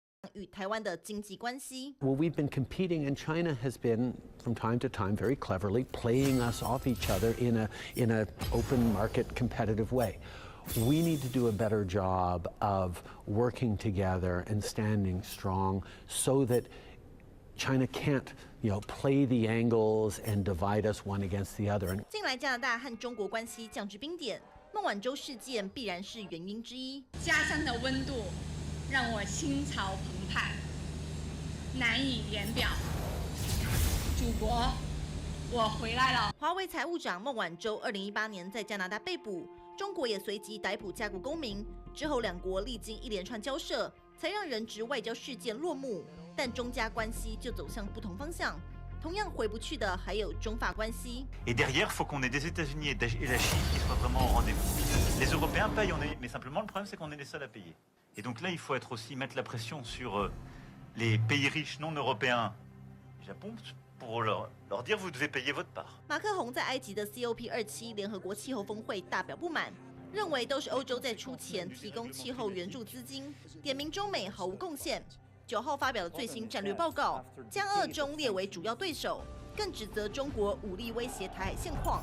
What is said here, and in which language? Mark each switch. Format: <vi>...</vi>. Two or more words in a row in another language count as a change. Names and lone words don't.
<zh>与台湾的经济关系。</zh> <en>Well, we've been competing, and China has been, from time to time, very cleverly playing us off each other in a open market competitive way. We need to do a better job of working together and standing strong so that China can't, play the angles and divide us one against the other.</en> <zh>近来加拿大和中国关系降至冰点，孟晚舟事件必然是原因之一。家乡的温度让我心潮澎湃，难以言表。祖国，我回来了。华为财务长孟晚舟2018年在加拿大被捕，中国也随即逮捕加国公民。之后两国历经一连串交涉，才让人质外交事件落幕。但中加关系就走向不同方向。同样回不去的还有中法关系。</zh> <fr>Et derrière, faut qu'on ait des États-Unis et la Chine qui soient vraiment au rendez-vous. Les Européens payent, mais simplement le problème c'est qu'on est les seuls à payer. Et donc là, il faut être aussi mettre la pression sur les pays riches non européens, Japon, pour leur dire vous devez payer votre part.</fr> <zh>马克宏在埃及的 COP27 联合国气候峰会大表不满，认为都是欧洲在出钱提供气候援助资金，点名中美毫无贡献。9号发表的最新战略报告，将俄中列为主要对手，更指责中国武力威胁台海现况。</zh>